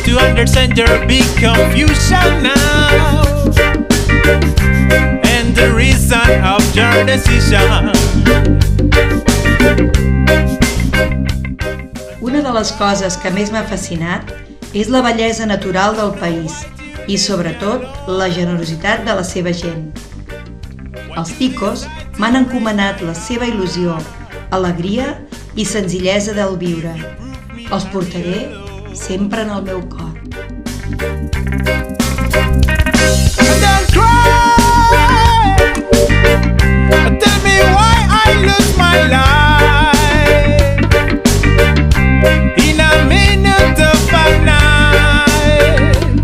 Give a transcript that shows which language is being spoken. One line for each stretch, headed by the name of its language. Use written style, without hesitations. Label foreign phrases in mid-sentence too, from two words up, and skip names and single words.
English: trying to understand your big confusion now, and the reason of your decision.
Catalan: Una de les coses que més m'ha fascinat és la bellesa natural del país i, sobretot, la generositat de la seva gent. Els ticos m'han encomanat la seva il·lusió, alegria i senzillesa del viure. Els portaré sempre en el meu cor.
English: Don't cry, tell me why I lose my life in a minute of a night.